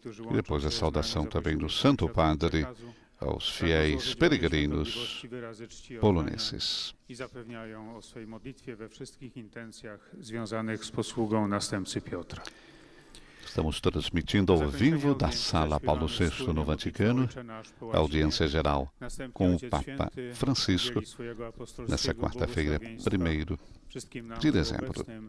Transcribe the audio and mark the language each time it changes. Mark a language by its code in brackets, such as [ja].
[pt] E depois a saudação também do Santo Padre aos fiéis peregrinos poloneses. [pl] I zapewniają o swej modlitwie we wszystkich intencjach związanych z posługą następcy Piotra. [pt] Estamos transmitindo ao vivo da Sala Paulo VI no Vaticano a audiência geral com o Papa Francisco nessa quarta-feira, 1º de dezembro.